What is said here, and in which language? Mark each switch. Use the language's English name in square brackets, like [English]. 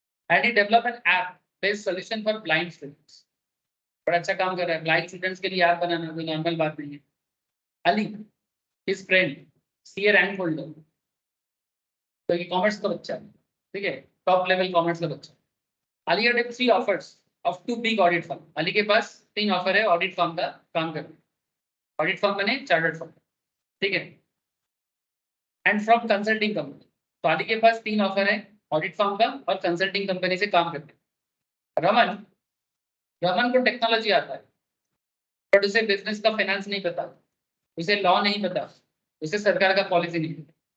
[English] And he develop an app based solution for blind students. [Hindi] बड़ा अच्छा काम कर रहा है, ब्लाइंड स्टूडेंट्स के लिए ऐप बनाना कोई नॉर्मल बात नहीं है। Ali [English] his friend [Hindi] C A rank holder, तो ये कॉमर्स का बच्चा है, ठीक है, टॉप लेवल कॉमर्स का बच्चा। [English] Ali had 3 offers of 2 big audit firm। [Hindi] Ali के पास 3 ऑफर है ऑडिट फर्म का काम करने। ऑडिट फर्म बने चार्टर्ड फर्म, ठीक है, [English] And from consulting company. [Hindi] तो अली के पास 3 ऑफर है ऑडिट फर्म का और कंसल्टिंग कंपनी से काम करने। रमन रमन को टेक्नोलॉजी आता है, बट उसे बिजनेस का फाइनेंस नहीं पता, उसे लॉ नहीं पता, उसे सरकार का पॉलिसी नहीं पता।